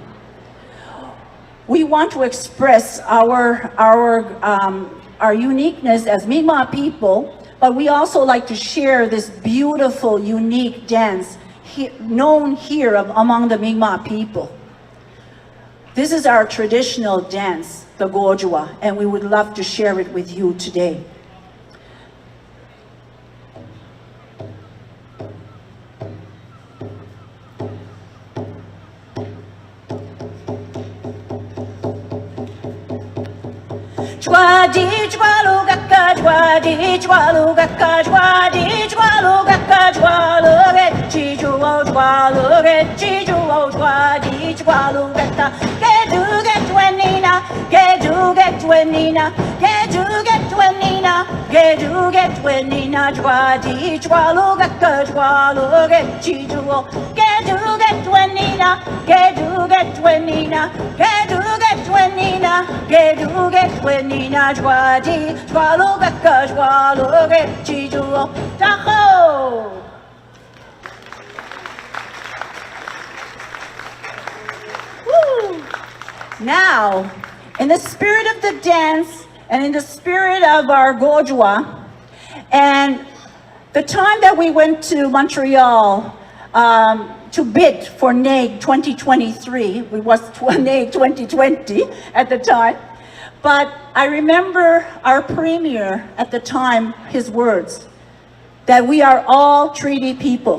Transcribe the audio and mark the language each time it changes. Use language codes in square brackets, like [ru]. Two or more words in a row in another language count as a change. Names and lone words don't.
[en] We want to express our uniqueness as Mi'kmaq people, but we also like to share this beautiful, unique dance known here among the Mi'kmaq people. This is our traditional dance, the Gojwa, and we would love to share it with you today. [mic] Jwa di jwa lu gakka jwa di jwa lu gakka jwa di jwa lu gakka jwa lu ge chi ju o jwa lu ge chi ju o jwa di jwa lu gakka ge du ge twenina ge du ge twenina ge du ge twenina ge du ge twenina jwa di jwa lu gakka jwa lu ge chi ju o ge du ge twenina ge du ge twenina ge du ge twenina ge du ge twenina jwa di jwa lu gakka jwa lu ge chi ju o taho. Woo! [en] Now, in the spirit of the dance and in the spirit of our Gojwa, and the time that we went to Montreal to bid for NAIG 2023, it was NAIG 2020 at the time, but I remember our premier at the time, his words, that we are all treaty people.